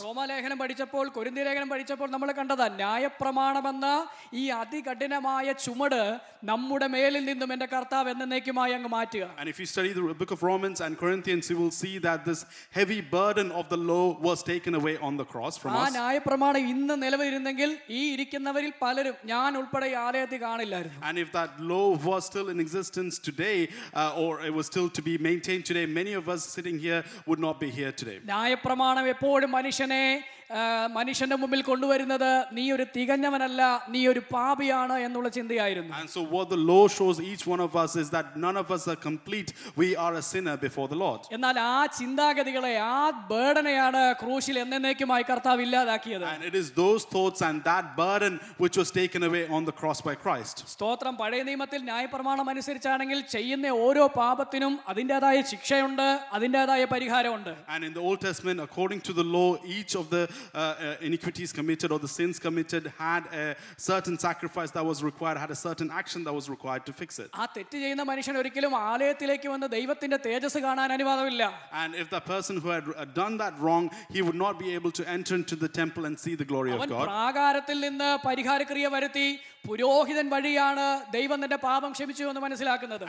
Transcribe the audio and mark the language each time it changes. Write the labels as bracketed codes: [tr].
[ml] റോമാലേഖനം പഠിച്ചപ്പോൾ, കൊരിന്ത്യലേഖനം പഠിച്ചപ്പോൾ നമ്മൾ കണ്ടതാ, ന്യായപ്രമാണമെന്ന ഈ അതികഠിനമായ ചുമട് നമ്മുടെ മേലിൽ നിന്നും എൻ്റെ കർത്താവ് എന്നേക്കുമായി അങ്ങ് മാറ്റുക. [en] And if you study the book of Romans and Corinthians, you will see that this heavy burden of the law was taken away on the cross from [ml] ആ [en] us. [ml] ന്യായപ്രമാണം ഇന്ന് നിലവിലിരുന്നെങ്കിൽ ഈ ഇരിക്കുന്നവരിൽ പലരും, ഞാൻ ഉൾപ്പെടെ ഈ ആലയത്തിൽ കാണില്ലായിരുന്നു. [en] And if that law was still in existence today, or it was still to be maintained today, many of us sitting here would not be here today. [ml] ന്യായപ്രമാണം എപ്പോഴും മനുഷ്യന്റെ മുമ്പിൽ കൊണ്ടുവരുന്നത് നീ ഒരു തികഞ്ഞവനല്ല, നീ ഒരു പാപിയാണ് എന്നുള്ള ചിന്തയായിരുന്നു. [en] And so what the law shows each one of us is that none of us are complete. We are a sinner before the Lord. [ml] എന്നാൽ ആ ചിന്താഗതികളെ, ആ ബർഡനെയാണ് ക്രൂശിൽ എന്നേക്കുമായി കർത്താവ് ഇല്ലാതാക്കിയത്. [en] And it is those thoughts and that burden which was taken away on the cross by Christ. [ml] സ്തോത്രം. പഴയ നിയമത്തിൽ ന്യായപ്രമാണം അനുസരിച്ചാണെങ്കിൽ ചെയ്യുന്ന ഓരോ പാപത്തിനും അതിൻ്റെതായ ശിക്ഷയുണ്ട്, അതിൻ്റെതായ പരിഹാരമുണ്ട്. [en] And in the Old Testament, according to the law, each of the iniquities committed or the sins committed had a certain sacrifice that was required, had a certain action that was required to fix it. [ml] ആ തെറ്റ് ചെയ്യുന്ന മനുഷ്യൻ ഒരിക്കലും ആലയത്തിലേക്ക് വന്ന് ദൈവത്തിന്റെ തേജസ് കാണാൻ അനുവാദമില്ല. [en] And if the person who had done that wrong, he would not be able to enter into the temple and see the glory of [ml] അവൻ [en] God. [ml] പ്രാകാരത്തിൽ നിന്ന് പരിഹാരക്രിയ വരുത്തി പുരോഹിതൻ വഴിയാണ് ദൈവം തന്റെ പാപം ക്ഷമിച്ചു എന്ന് മനസ്സിലാക്കുന്നത്.